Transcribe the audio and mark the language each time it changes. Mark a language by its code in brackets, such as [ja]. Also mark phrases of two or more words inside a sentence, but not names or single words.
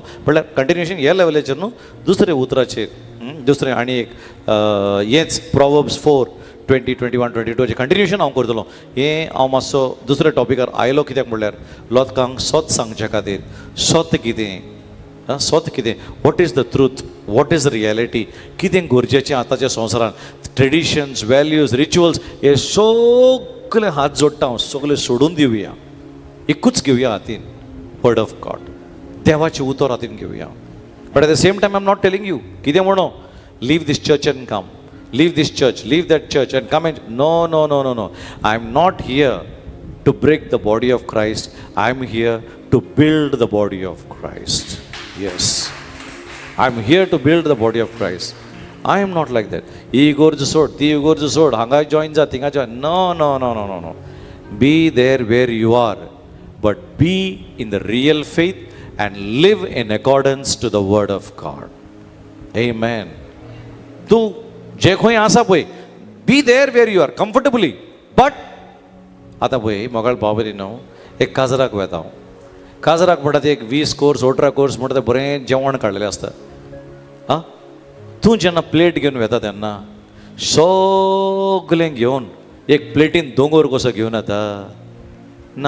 [kok] म्हळ्यार कंटिन्युएशन ह्या लेवलाचेर न्हू, दुसरे उतराचेर, दुसरें आनी एक हेंच प्रॉवर्ब्स 4:20, 21, 22 कंटिन्युएशन हांव करतलों. हें हांव मातसो दुसऱ्या टॉपिकार आयलो कित्याक म्हणल्यार लोकांक सत सांगच्या खातीर. सत कितें, सत कितें, [en] What is the truth, what is the reality, [kok] कितें गरजेचें आतांच्या संवसारांत. [en] Traditions, values, rituals [kok] हे सगळे हात जोडटा हांव, सगळे सोडून दिवया, एकूच घेवया हातीन, [en] Word of God, [kok] देवाचें उतर हातीन घेवया. [en] But at the same time I am not telling you [kok] कितें म्हणो [en] Leave this church and come, leave this church, leave that church and come and no no no no no. I am not here to break the body of Christ, I am here to build the body of Christ. Yes, I am here to build the body of Christ. I am not like that. [kok] ही इगोर्ज सोड, ती इगोर्ज सोड, हांगा जॉइन जा, थिंगा जॉइन. [en] no no no no no no. Be there where you are, but be in the real faith and live in accordance to the word of God. Amen. [kok] तूं जे खंय आसा पळय, [en] be there where you are comfortably. [kok] But आतां पळय मोगाळ बाबरी न्हू, एक काजराक वेता हांव. काजराक म्हणटा ते एक 20 कोर्स 18 कोर्स म्हणटा ते बरें जेवण काडलेलें आसता. आं, तूं जेन्ना प्लेट घेवन वेता तेन्ना सगळें घेवन एक प्लेटीन दोंगर कसो घेवन येता ना.